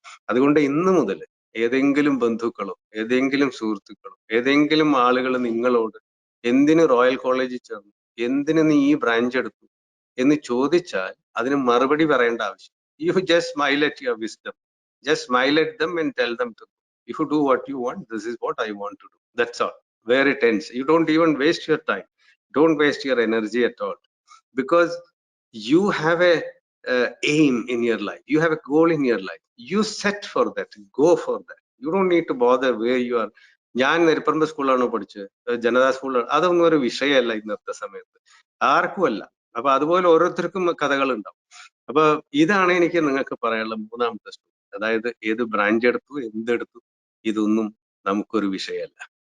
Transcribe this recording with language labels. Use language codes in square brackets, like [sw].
[ml] അതുകൊണ്ട് ഇന്ന് മുതൽ ഏതെങ്കിലും ബന്ധുക്കളോ ഏതെങ്കിലും സുഹൃത്തുക്കളോ ഏതെങ്കിലും ആളുകൾ നിങ്ങളോട് എന്തിന് റോയൽ കോളേജിൽ ചേർന്നു, എന്തിന് നീ ഈ ബ്രാഞ്ച് എടുത്തു, എന്ന് ചോദിച്ചാൽ അതിന് മറുപടി പറയേണ്ട ആവശ്യം. [en] You just smile at your wisdom, just smile at them and tell them to if you do what you want, this is what I want to do, that's all. Where it ends. You don't even waste your time, don't waste your energy at all, because you have a aim in your life, you have a goal in your life, you set for that, go for that. You don't need to bother where you are. [ml] ഞാൻ നെരിപ്പറമ്പ് സ്കൂളിലാണോ പഠിച്ചത്, ജനതാ സ്കൂളിലാണ്, അതൊന്നും ഒരു വിഷയമല്ല ഇന്നത്തെ സമയത്ത്, ആർക്കുമല്ല. അപ്പൊ അതുപോലെ ഓരോരുത്തർക്കും കഥകൾ ഉണ്ടാവും. അപ്പൊ ഇതാണ് എനിക്ക് നിങ്ങൾക്ക് പറയാനുള്ള മൂന്നാമത്തെ സ്റ്റോറി. അതായത് ഏത് ബ്രാഞ്ച് എടുത്തു, എന്തെടുത്തു, ഇതൊന്നും നമുക്കൊരു വിഷയമല്ല.